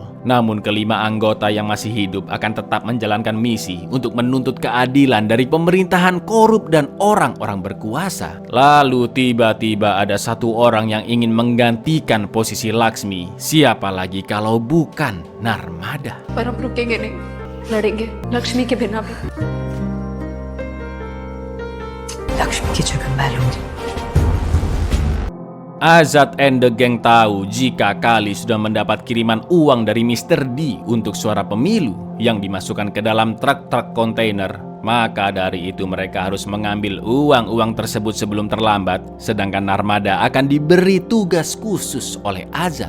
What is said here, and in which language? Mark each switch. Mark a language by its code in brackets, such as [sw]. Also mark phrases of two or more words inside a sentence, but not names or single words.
[id] Namun kelima anggota yang masih hidup akan tetap menjalankan misi untuk menuntut keadilan dari pemerintahan korup dan orang-orang berkuasa. Lalu tiba-tiba ada satu orang yang ingin menggantikan posisi Laksmi. Siapa lagi kalau bukan Narmada? [hi] पर हम रुकेंगे नहीं, लड़ेंगे लक्ष्मी के बिना भी। लक्ष्मी की जगह मैं लूंगी। [id] Azad and the Gang tahu jika Kali sudah mendapat kiriman uang dari Mr. D untuk suara pemilu yang dimasukkan ke dalam truk-truk kontainer. Maka dari itu mereka harus mengambil uang-uang tersebut sebelum terlambat. Sedangkan Narmada akan diberi tugas khusus oleh Azad.